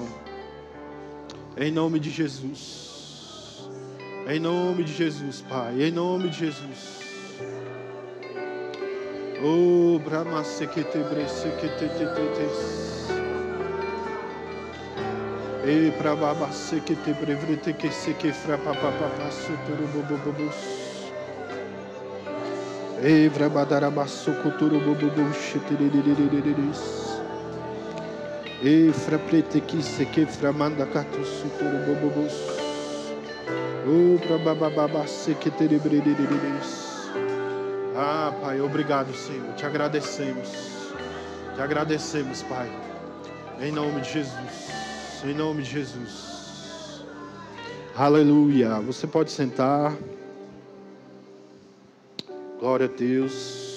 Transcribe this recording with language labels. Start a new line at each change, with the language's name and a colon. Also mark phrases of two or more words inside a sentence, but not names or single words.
Portuguese: Em nome de Jesus. Em nome de Jesus, Pai. Em nome de Jesus. Oh, Brahma Sekete Sekete. E para baba Sekete Brevrete que Seke Frapa Papa Suturu Bobobos. E Vrabadarabasso Kuturu Bobobos Shitiriris. E Fraprete que Seke Framanda Katu Suturu Bobobos. O para baba Sekete Brevrete. Ah, Pai, obrigado, Senhor. Te agradecemos. Te agradecemos, Pai. Em nome de Jesus. Em nome de Jesus. Aleluia. Você pode sentar. Glória a Deus.